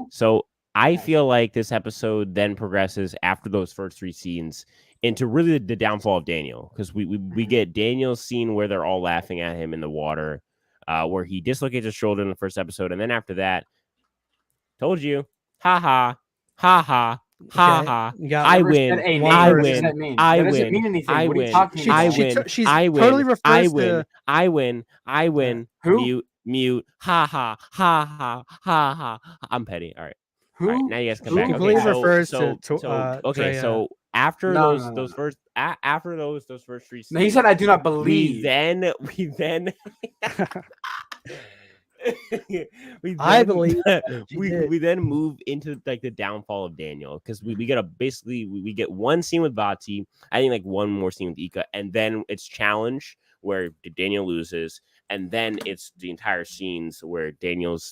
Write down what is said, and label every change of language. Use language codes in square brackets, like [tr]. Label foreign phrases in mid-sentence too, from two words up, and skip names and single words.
[en] So I feel like this episode then progresses after those first 3 scenes into really the downfall of Daniel, because we get Daniel's scene where they're all laughing at him in the water, where he dislocates his shoulder in the first episode, and then after that, told you, ha ha, ha ha. Ha ha! I win! I win! I win! I win! I win! I win! I win! I win! I win! Mute! Ha ha! Ha ha! Ha ha! I'm petty. All right. All right, now you guys come back. Okay, so after those first 3 scenes, he said, "I do not believe." We then I believe we then move into like the downfall of Daniel, because we get one scene with Vati, I think like one more scene with Ika, and then it's challenge where Daniel loses, and then it's the entire scenes where Daniel's.